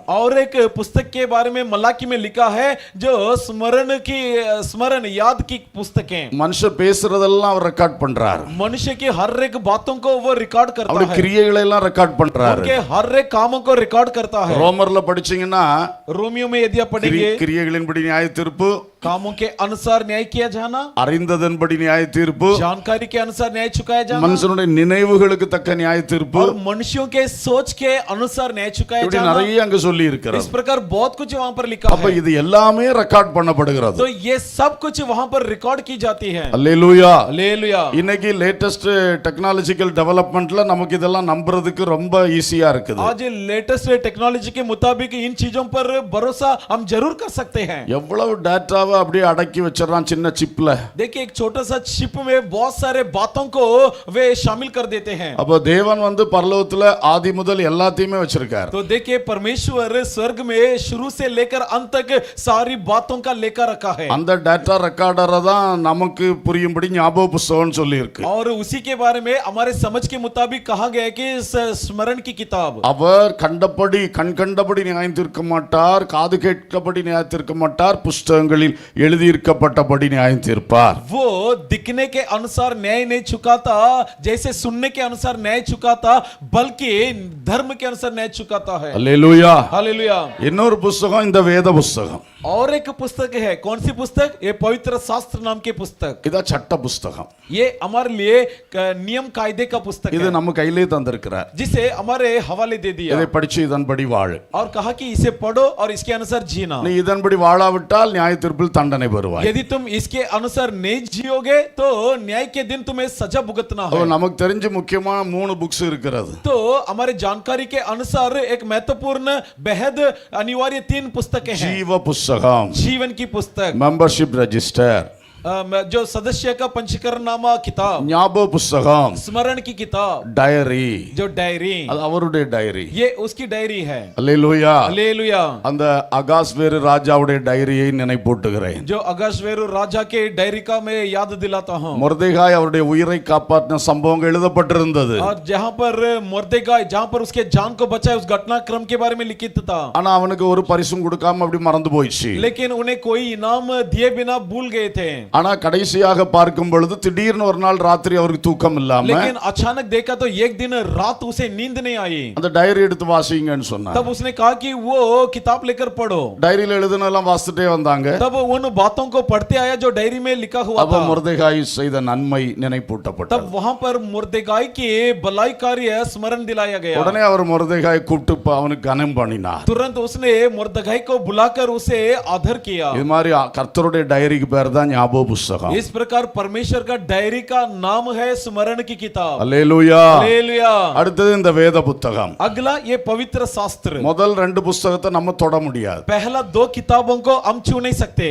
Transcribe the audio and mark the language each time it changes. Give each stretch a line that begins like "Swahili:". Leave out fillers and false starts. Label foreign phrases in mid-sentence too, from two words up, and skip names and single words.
Hindi: और एक पुस्तक के बारे में मलाकी में लिखा है जो स्मरण याद की पुस्तकें.
Tamil: மனுஷன் பேசுறதெல்லாம் அவர் ரெக்கார்ட் பண்றாரு.
Hindi: मनुष्य की हर एक बातों को वो रिकॉर्ड करता
Tamil: அவருடைய
Hindi: है.
Tamil: கிரியைகளை எல்லாம் ரெக்கார்ட் பண்றாரு.
Hindi: उनके हर एक कामों को रिकॉर्ड करता है.
Tamil: ரோமர்ல படிச்சீங்கன்னா
Hindi: रोमियो में यदि आप पढ़ेंगे
Tamil: கிரியைகளின்படி நியாய தீர்ப்பு,
Hindi: कामों के अनुसार न्याय किया जाना,
Tamil: அறிந்ததன்படி நியாய தீர்ப்பு,
Hindi: जानकारी के अनुसार न्याय चुकाया जाना
Tamil: மனுஷனுடைய நினைவுகளுக்கு தக்க நியாய தீர்ப்பு,
Hindi: और मनुष्यों के सोच के अनुसार न्याय चुकाया
Tamil: இப்படி
Hindi: जाना.
Tamil: நிறைய அங்க சொல்லி இருக்கிறது.
Hindi: इस प्रकार बहुत कुछ वहां पर लिखा
Tamil: அப்ப
Hindi: है.
Tamil: இது எல்லாமே ரெக்கார்ட் பண்ணப்படுகிறது.
Hindi: तो ये सब कुछ वहां पर रिकॉर्ड की जाती है.
Tamil: அல்லேலூயா.
Hindi: हालेलुया.
Tamil: இன்னைக்கு
English: latest technological development
Tamil: நமக்கு இதெல்லாம் நம்புறதுக்கு ரொம்ப ஈஸியா இருக்குது.
Hindi: आज
English: latest technology
Hindi: के मुताबिक इन चीजों पर भरोसा हम जरूर कर सकते हैं.
Tamil: எவ்வளவு டேட்டாவை அளவு அப்படியே அடக்கி வச்சிடறான் சின்ன சிப்ல.
Hindi: देखिए एक छोटा सा चिप में बहुत सारे बातों को वे शामिल कर देते हैं।
Tamil: அப்ப தேவன் வந்து பரலோகத்துல ஆதி முதல் எல்லாத்தையுமே வச்சிருக்கார்.
Hindi: तो देखिए परमेश्वर स्वर्ग में शुरू से लेकर अंत तक सारी बातों का लेकर रखा है।
Tamil: அந்த டேட்டா ரெக்கார்டரை தான் நமக்கு புரியும்படி ஞாபக புஸ்தகம்னு சொல்லி இருக்கு.
Hindi: और उसी के बारे में हमारे समझ के मुताबिक कहा गया है कि स्मरण की किताब।
Tamil: அவர் கண்டபடி கண் கண்டபடி நியாயம் தீர்க்க மாட்டார், காது கேட்கபடி நியாயம் தீர்க்க மாட்டார், புஸ்தகங்களில் எழுதியிருக்கப்பட்டபடி நியாயம் தீர்ப்பார்.
Hindi: वो दिखने के अनुसार न्याय नहीं चुकाता, जैसे सुनने के अनुसार न्याय चुकाता, बल्कि धर्म के अनुसार न्याय चुकाता है।
Tamil: அல்லேலூயா.
Hindi: हालेलुया।
Tamil: இன்னொரு புஸ்தகம் இந்த வேத புஸ்தகம்.
Hindi: और एक पुस्तक है, कौन सी पुस्तक? ये पवित्र शास्त्र नाम की पुस्तक।
Tamil: இதா சட்ட புஸ்தகம்.
Hindi: ये हमारे लिए नियम कायदे का पुस्तक
Tamil: இது
Hindi: है,
Tamil: நம்ம கையிலே தந்திருக்கிறார்.
Hindi: जिसे हमारे हवाले दे दिया
Tamil: இதை படிச்சு இதன்படி வாழு.
Hindi: और कहा कि इसे पढ़ो और इसके अनुसार जीना।
Tamil: நீ இதன்படி வாழாவிட்டால் நியாய தீர்ப்பில் தண்டனை பெறுவாய்.
Hindi: यदि तुम इसके अनुसार नहीं जियोगे तो न्याय के दिन तुम्हें सजा भुगतना है।
Tamil: நமக்கு தெரிஞ்ச முக்கியமான 3 புக்ஸ் இருக்கிறது.
Hindi: तो हमारे जानकारी के अनुसार एक महत्वपूर्ण बेहद अनिवार्य 3 पुस्तकें हैं।
Tamil: ஜீவ புஸ்தகம்,
Hindi: जीवन की पुस्तक,
English: membership register,
Hindi: जो सदस्य का पंजीकरण नामा किताब,
Tamil: ஞாபக புஸ்தகம்,
Hindi: स्मरण की किताब,
Tamil: டைரி.
Hindi: जो डायरी,
Tamil: அது அவருடைய டைரி.
Hindi: ये उसकी डायरी है।
Tamil: அல்லேலூயா.
Hindi: हालेलुया।
Tamil: அந்த அகாஸ்வேரு ராஜாவுடைய டைரியை நினைப்பூட்டுகிறேன்.
Hindi: जो अगस्वेरू राजा के डायरी का मैं याद दिलाता हूँ।
Tamil: மொர்தெகாய் அவருடைய உயிரை காப்பாற்றின சம்பவங்கள் எழுதப்பட்டிருந்தது.
Hindi: और जहाँ पर मुर्देगाय, जहाँ पर उसके जान को बचाए, उस घटनाक्रम के बारे में लिखित था।
Tamil: ஆனா அவனுக்கு ஒரு பரிசும் கொடுக்காம அப்படி மறந்து போயிடுச்சு.
Hindi: लेकिन उन्हें कोई इनाम दिए बिना भूल गए थे।
Tamil: ஆனா கடைசியாக பார்க்கும் பொழுது திடீர்னு ஒரு நாள் ராத்திரி அவருக்கு தூக்கம் இல்லாம
Hindi: लेकिन अचानक देखा तो एक दिन रात उसे नींद नहीं आई।
Tamil: அந்த டைரி எடுத்து வாசிங்கன்னு சொன்னார்.
Hindi: तब उसने कहा कि वो किताब लेकर पढ़ो।
Tamil: டைரியில எழுதுனதெல்லாம் வாசிட்டே வந்தாங்க.
Hindi: तब उन बातों को पढ़ते आया जो डायरी में लिखा हुआ
Tamil: அப்ப
Hindi: था।
Tamil: மொர்தெகாய் செய்த நன்மை நினைப்பூட்டப்பட்டது.
Hindi: तब वहां पर मुर्देगाय की भलाई कार्य स्मरण दिलाया गया।
Tamil: உடனே அவர் மொர்தெகாய் கூப்பிட்டு அவனுக்கு கனம் பண்ணினார்.
Hindi: तुरंत उसने मुर्देगाय को बुलाकर उसे आदर किया।
Tamil: இது மாதிரி கர்த்தருடைய டைரிக்கு பேர் தான் ஞாபக புஸ்தகம்.
Hindi: इस प्रकार परमेश्वर का डायरी का नाम है स्मरण की किताब।
Tamil: அல்லேலூயா.
Hindi: हालेलुया।
Tamil: அடுத்தது இந்த வேத புத்தகம்.
Hindi: अगला ये पवित्र शास्त्र।
Tamil: முதல் 2 புத்தகத்தை நம்ம தொட முடியாது.
Hindi: पहला 2 किताबों को हम छू नहीं सकते,